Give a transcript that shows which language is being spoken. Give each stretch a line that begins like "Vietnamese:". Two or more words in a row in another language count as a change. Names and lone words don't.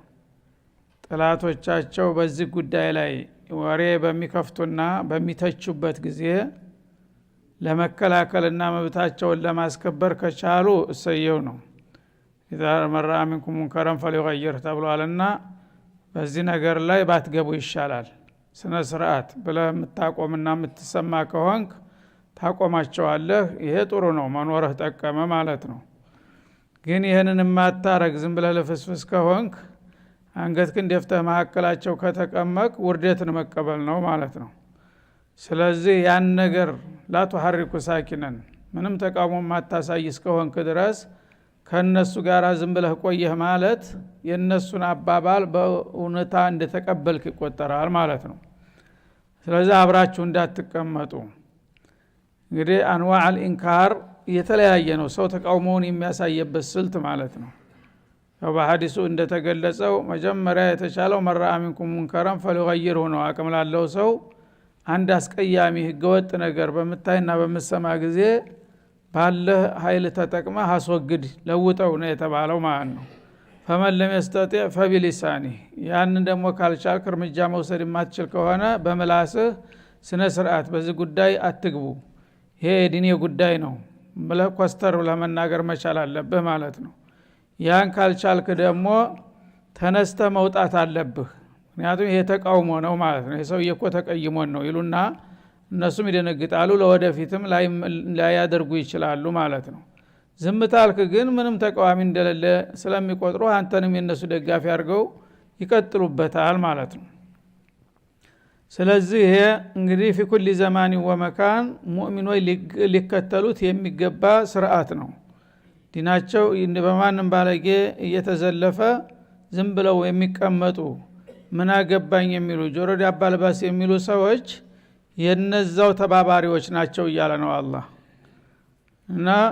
Amharic: ጥላቶቻቸው በዚህ ጉዳይ ላይ ወሬ በሚከፍቱና በሚተቹበት ጊዜ ለመከላከልና መብታቸውን ለማስከበር ከቻሉ እሰየው ነው።
Arabic: إذا مرا منكم منكرا فليغير
Amharic: ተብሏልና በዚህ ነገር ላይ ባትገቡ ይሻላል። ስነ ስርዓት ብለህ የምታቆምና የምትሰማ ከሆንክ ታቆማቸዋለህ። ይሄ ጥሩ ነው፣ መኖርህ ጠቀመ ማለት ነው። ግን ይሄንን የማታረግ ዝም ብለህ ለፍስፍስ ከሆንክ አንገትህን ደፍተህ መካከላቸው ከተቀመቅ ውርደትን መቀበል ነው ማለት ነው። ስለዚህ ያን ነገር
Arabic: لا تحرك ساكنا
Amharic: ምንም ተቃውሞ ማታሳይ እስከሆንክ ድረስ ከነሱ ጋር ዝም ብለህ ቆየህ ማለት የነሱን አባባል በእውነታ እንደተቀበልክ ይቆጠራል ማለት ነው። ስለዚህ አብራችሁ እንዳትቀመጡ። እንግዲህ
Arabic: أنواع الإنكار
Amharic: የተለያየ ነው፣ ሰው ተቃውሞውን የሚያሳየበት ስልት ማለት ነው። በሐዲሱ እንደተገለጸው መጀመሪያ የተቻለው
Arabic: مرا منكم منكرا فليغيره
Amharic: ነው። አቅም ላለው ሰው አንድ አስቀያሚ ህገወጥ ነገር በመታይና በመሰማ ጊዜ ባለ ኃይል ተጠቅመህ አስወግድ ለውጠው ነው የተባለው ማለት ነው።
Arabic: فمن لم يستطيع فبلسانه
Amharic: ያን ደግሞ ካልቻልክ እርምጃ መውሰድ የማትችል ከሆነ በመላስህ ስነ ስርዓት በዚህ ጉዳይ አትግቡ፣ ይሄ የዲኔ ጉዳይ ነው ብለህ ኮስተር ለመናገር መቻል አለብህ ማለት ነው። ያን ካልቻልክ ደግሞ ተነስተ መውጣት አለብህ። ምክንያቱም ይሄ ተቃውሞ ነው ማለት ነው። የሰው እኮ ተቀይሞን ነው ይሉና እነሱም ይደነግጣሉ፣ ለወደፊትም ላይ ያደርጉ ይችላሉ ማለት ነው። ዝምታልክ ግን ምንም ተቃዋሚ እንደሌለ ስለሚቆጥሩ አንተንም የነሱ ደጋፊ አድርገው ይቀጥሉበታል ማለት ነው። ስለዚህ ይሄ እንግዲህ
Arabic: في كل زمان ومكان
Amharic: ሙእሚኖች ሊከተሉት የሚገባ ስርዓት ነው። ዲናቸው በማንም ባለጌ እየተዘለፈ ዝም ብለው የሚቀመጡ ምን አገባኝ የሚሉ ጆሮ ዳባ ልባስ የሚሉ ሰዎች የነዛው ተባባሪዎች ናቸው እያለ ነው አላህ። እና